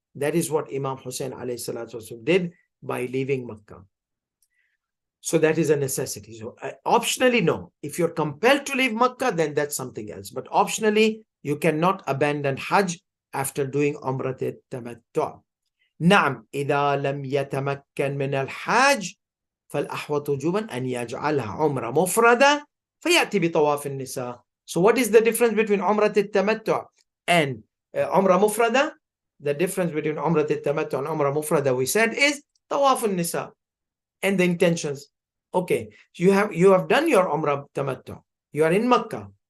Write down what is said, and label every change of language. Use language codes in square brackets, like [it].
[en] That is what Imam Hussein alayhi salatu wasalam did by leaving Makkah. So that is a necessity. So optionally, no. If you're compelled to leave Makkah, then that's something else. But optionally, you cannot abandon Hajj after doing Umrah التمتع. [ar] نعم إذا لم يتمكن من الحج فالأحوط وجوبا أن يجعلها عمرة مفردة فيأتي بطواف النساء. [en] So what is the difference between عمرة التمتع and عمرة مفردة? The difference between عمرة التمتع and عمرة مفردة, we said, is طواف النساء and the intentions. Okay, so you have done your Umrah Tamattu. You are in Makkah.